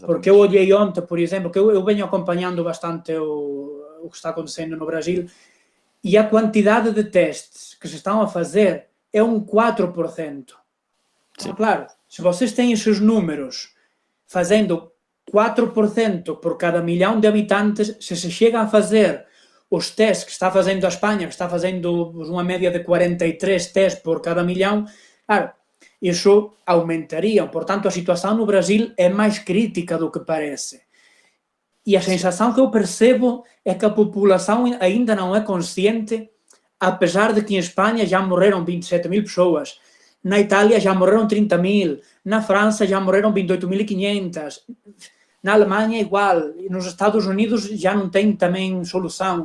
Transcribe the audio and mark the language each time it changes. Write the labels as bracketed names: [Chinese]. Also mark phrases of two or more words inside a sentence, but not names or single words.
[Portuguese] Porque eu olhei ontem, por exemplo, que eu venho acompanhando bastante o que está acontecendo no Brasil, e a quantidade de testes que se estão a fazer é 4%. Então, claro, se vocês têm esses números fazendo 4% por cada milhão de habitantes, se chega a fazer os testes que está fazendo a Espanha, que está fazendo unha media de 43 testes por cada millón, claro, iso aumentaría. [Galician] Por tanto, a situación no Brasil é máis crítica do que parece. E a sensación que eu percebo é que a populación aínda non é consciente, a pesar de que en España já morreron 27.000 persoas, na Italia já morreron 30.000, na França já morreron 28.500, na Alemanha igual, e nos Estados Unidos já non ten tamén solución.